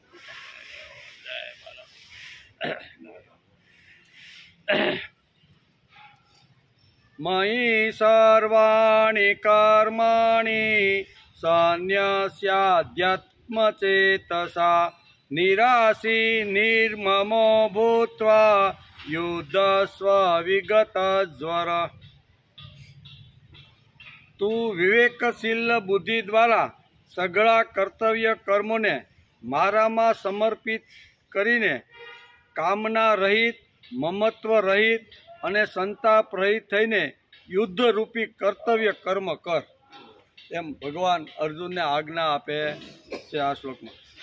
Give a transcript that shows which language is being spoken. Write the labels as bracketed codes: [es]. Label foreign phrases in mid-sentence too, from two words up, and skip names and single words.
[sa] मयि सर्वाणि कर्माणि सन्न्यस्याध्यात्मचेतसा निराशी निर्ममो भूत्वा युद्धस्व विगतज्वर। [gu] તું વિવેકશીલ બુદ્ધિ દ્વારા સઘળા કર્તવ્ય કર્મોને મારામાં સમર્પિત કરીને કામના રહિત મમત્વ રહિત અને સંતાપ રહિત થઈને યુદ્ધરૂપી કર્તવ્ય કર્મ કર એમ ભગવાન અર્જુનને આજ્ઞા આપે છે આ શ્લોકમાં।